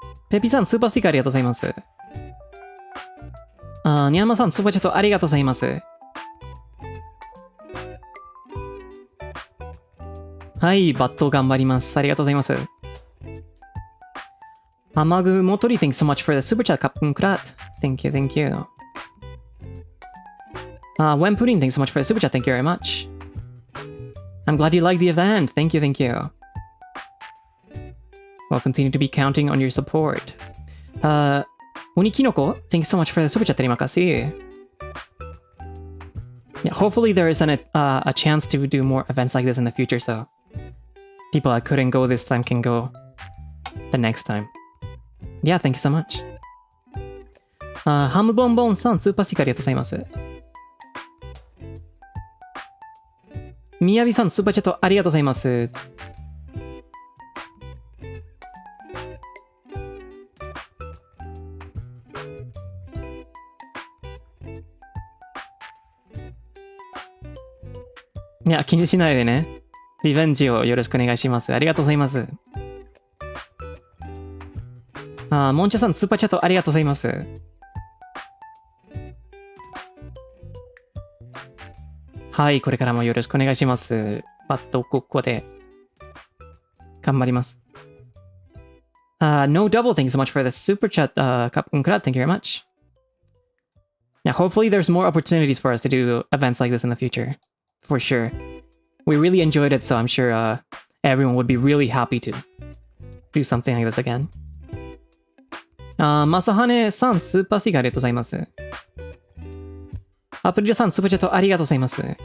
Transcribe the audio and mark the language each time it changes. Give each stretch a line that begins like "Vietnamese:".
Japanese: ペピさん、スーパースティッカーありがとうございます。ニャンマさん、スーパーチャットありがとうございます。はい、バット頑張ります。ありがとうございます。
English: 雨具もとり、thanks so much for the super chat,
Thai: カップンクラット。
English: Thank you, thank you. When Pudding, thanks so much for the super chat. Thank you very much. I'm glad you liked the event. Thank you, thank you. We'll continue to be counting on your support. Unikinoko, thank you so much for the super chat.
Malay: Terima kasih.
English: Yeah, hopefully there is a chance to do more events like this in the future, so people that couldn't go this time can go the next time. Yeah, thank you so much.
Japanese: ハムボンボンさん、スーパースティックありがとうございます。みやびさん、スーパーチャットありがとうございます。いや、気にしないでね。リベンジをよろしくお願いします。ありがとうございます。もんちゃさん、スーパーチャットありがとうございます。はい、これからもよろしくお願いします。ここで頑張ります。
English: No double, thank you so much for the super chat,
Thai: Kapun Krat,
English: thank you very much. Yeah, hopefully there's more opportunities for us to do events like this in the future. For sure. We really enjoyed it, so I'm sure everyone would be really happy to do something like this again.
Japanese: まさはねさん、スーパースティックありがとうございます。アプリルさん、スーパーチャットありがとうございます。